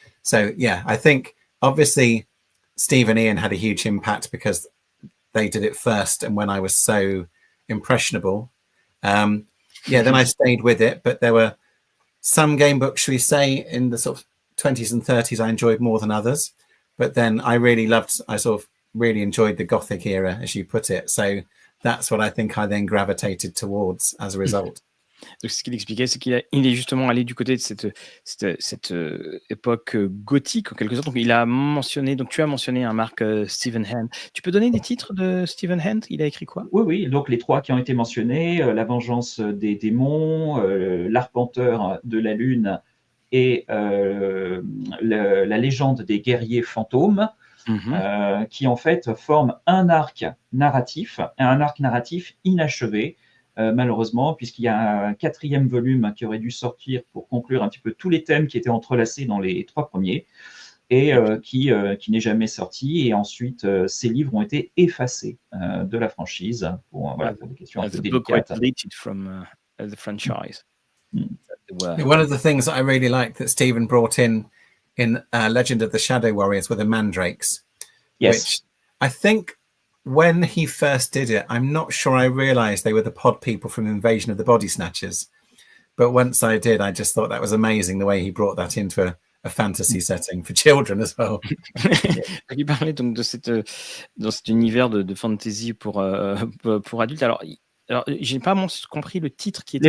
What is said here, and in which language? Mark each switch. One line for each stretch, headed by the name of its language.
English: So yeah, I think obviously Steve and Ian had a huge impact because they did it first, and when I was so impressionable, then I stayed with it. But there were some game books, should we say, in the sort of 20s and 30s I enjoyed more than others. But then I sort of really enjoyed the Gothic era, as you put it. So that's what I think I then gravitated towards as a result.
French: Donc, ce qu'il expliquait, c'est qu'il est justement allé du côté de cette époque gothique, en quelque sorte. Donc, il a mentionné, donc tu as mentionné un Marc Stephen Hand. Tu peux donner des titres de Stephen Hand? Il a écrit quoi? Oui, donc les trois qui ont été mentionnés, La vengeance des démons, L'Arpenteur de la Lune et la légende des guerriers fantômes, qui en fait forment un arc narratif inachevé, malheureusement, puisqu'il y a un 4e volume qui aurait dû sortir pour conclure un petit peu tous les thèmes qui étaient entrelacés dans les 3 premiers, et qui n'est jamais sorti. Et ensuite, ces livres ont été effacés de la franchise pour des questions un peu délicates.
English: From the franchise. One of the things that I really liked that Stephen brought in Legend of the Shadow Warriors were the mandrakes. Yes. Which I think when he first did it, I'm not sure I realized they were the pod people from Invasion of the Body Snatchers. But once I did, I just thought that was amazing the way he brought that into a fantasy setting for children as well.
French: Il parlait donc de dans cet univers de fantasy pour adultes. Alors j'ai pas compris le titre qui était.